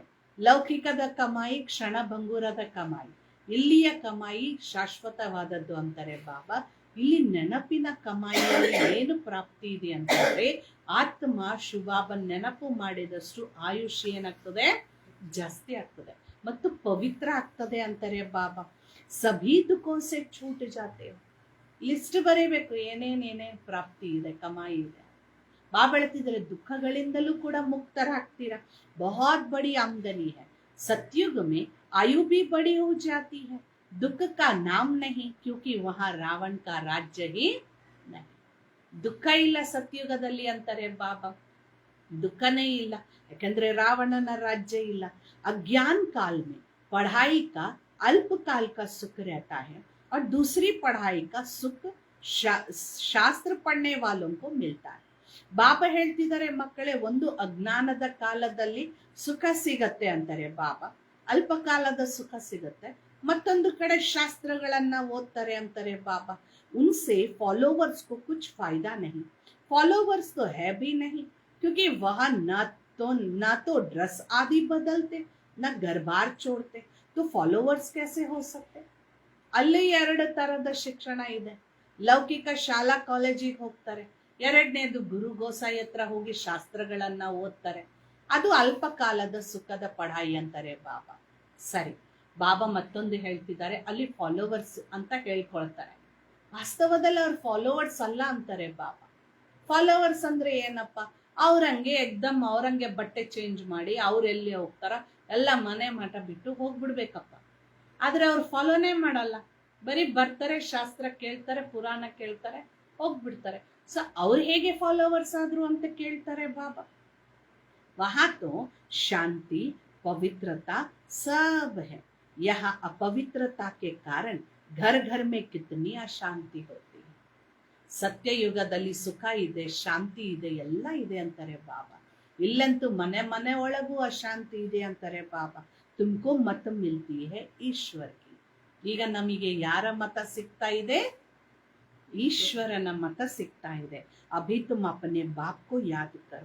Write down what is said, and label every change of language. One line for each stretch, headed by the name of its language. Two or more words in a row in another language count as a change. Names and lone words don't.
Kannada: ಲೌಕಿಕದ ಕಮಾಯಿ ಕ್ಷಣ ಭಂಗುರದ ಕಮಾಯಿ, ಇಲ್ಲಿಯ ಕಮಾಯಿ ಶಾಶ್ವತವಾದದ್ದು ಅಂತಾರೆ ಬಾಬಾ. ಇಲ್ಲಿ ನೆನಪಿನ ಕಮಾಯಿಯಲ್ಲಿ ಏನು ಪ್ರಾಪ್ತಿ ಇದೆ ಅಂತಂದ್ರೆ, ಆತ್ಮ ಶುಭಾಬನ್ ನೆನಪು ಮಾಡಿದಷ್ಟು ಆಯುಷ್ಯ ಏನಾಗ್ತದೆ, ಜಾಸ್ತಿ ಆಗ್ತದೆ ಮತ್ತು ಪವಿತ್ರ ಆಗ್ತದೆ ಅಂತಾರೆ ಬಾಬಾ.
Hindi: सभी दुखों से छूट जाते हो.
Kannada: ಲಿಸ್ಟ್ ಬರೀಬೇಕು, ಏನೇನ್ ಪ್ರಾಪ್ತಿ ಇದೆ, ಕಮಾಯಿ ಇದೆ. ಬಾಬಾ ಹೇಳ್ತಿದ್ರೆ ದುಃಖಗಳಿಂದಲೂ ಕೂಡ ಮುಕ್ತರಾಗ್ತೀರಾ.
Hindi: बहुत बड़ी आमदनी है. सतयुग में आयु भी बड़ी हो जाती है. दुख का नाम नहीं, क्योंकि वहां रावण का राज्य ही नहीं.
Kannada: ದುಃಖ ಇಲ್ಲ ಸತ್ಯುಗದಲ್ಲಿ ಅಂತಾರೆ ಬಾಬಾ. ದುಃಖನೇ ಇಲ್ಲ, ಯಾಕಂದ್ರೆ ರಾವಣನ ರಾಜ್ಯ ಇಲ್ಲ.
Hindi: अज्ञान काल में पढ़ाई का अल्पकाल का सुख रहता है और दूसरी पढ़ाई का सुख शास्त्र पढ़ने वालों को मिलता है.
Kannada: ಬಾಬಾ ಹೇಳ್ತಿದ್ದಾರೆ, ಮಕ್ಕಳೇ, ಒಂದು ಅಜ್ಞಾನದ ಕಾಲದಲ್ಲಿ ಸುಖ ಸಿಗತ್ತೆ ಅಂತಾರೆ ಬಾಬಾ, ಅಲ್ಪ ಕಾಲದ ಸುಖ ಸಿಗತ್ತೆ. ಮತ್ತೊಂದು ಕಡೆ ಶಾಸ್ತ್ರಗಳನ್ನ ಓದ್ತಾರೆ ಅಂತಾರೆ ಬಾಬಾ.
Hindi: उनसे फॉलोवर्स को कुछ फायदा नहीं. फॉलोवर्स तो है भी नहीं, क्योंकि वह ना तो ड्रेस आदि बदलते, न घर बार छोड़ते, तो फॉलोवर्स कैसे हो सकते.
Kannada: ಅಲ್ಲಿ ಎರಡು ತರದ ಶಿಕ್ಷಣ ಇದೆ. ಲೌಕಿಕ ಶಾಲಾ ಕಾಲೇಜಿಗೆ ಹೋಗ್ತಾರೆ. ಎರಡನೇದು ಗುರು ಗೋಸಾಯಿ ಹತ್ರ ಹೋಗಿ ಶಾಸ್ತ್ರಗಳನ್ನ ಓದ್ತಾರೆ. ಅದು ಅಲ್ಪ ಕಾಲದ ಸುಖದ ಪಢಾಯಿ ಅಂತಾರೆ ಬಾಬಾ. ಸರಿ, ಬಾಬಾ ಮತ್ತೊಂದು ಹೇಳ್ತಿದ್ದಾರೆ, ಅಲ್ಲಿ ಫಾಲೋವರ್ಸ್ ಅಂತ ಹೇಳ್ಕೊಳ್ತಾರೆ. ವಾಸ್ತವದಲ್ಲಿ ಅವ್ರ ಫಾಲೋವರ್ಸ್ ಅಲ್ಲ ಅಂತಾರೆ ಬಾಬಾ. ಫಾಲೋವರ್ಸ್ ಅಂದ್ರೆ ಏನಪ್ಪ, ಅವ್ರಂಗೆ ಎಕ್ದಮ್ ಅವ್ರಂಗೆ ಬಟ್ಟೆ ಚೇಂಜ್ ಮಾಡಿ ಅವ್ರೆಲ್ಲಿ ಹೋಗ್ತಾರ, ಎಲ್ಲ ಮನೆ ಮಠ ಬಿಟ್ಟು ಹೋಗ್ಬಿಡ್ಬೇಕಪ್ಪ. ಆದ್ರೆ ಅವ್ರು ಫಾಲೋನೇ ಮಾಡಲ್ಲ, ಬರೀ ಬರ್ತಾರೆ, ಶಾಸ್ತ್ರ ಕೇಳ್ತಾರೆ, ಪುರಾಣ ಕೇಳ್ತಾರೆ, ಹೋಗ್ಬಿಡ್ತಾರೆ. ಸೊ ಅವ್ರು ಹೇಗೆ ಫಾಲೋವರ್ಸ್ ಆದ್ರು ಅಂತ ಕೇಳ್ತಾರೆ ಬಾಬಾ.
Hindi: वहां तो शांति पवित्रता सब है. यहाँ अपवित्रता के कारण घर घर में कितनी अशांति होती है.
Kannada: ಸತ್ಯಯುಗದಲ್ಲಿ ಸುಖ ಇದೆ, ಶಾಂತಿ ಇದೆ, ಎಲ್ಲ ಇದೆ ಅಂತಾರೆ ಬಾಬಾ. ಇಲ್ಲಂತೂ ಮನೆ ಮನೆ ಒಳಗೂ ಅಶಾಂತಿ ಇದೆ ಅಂತಾರೆ ಬಾಬಾ.
Hindi: तुमको मत मिलती है ईश्वर की.
Kannada: ಈಗ ನಮಗೆ ಯಾರ ಮತ ಸಿಗ್ತಾ ಇದೆ? ಈಶ್ವರನ ಮತ ಸಿಗ್ತಾ ಇದೆ.
Hindi: अभी तुम अपने बाप को याद करो.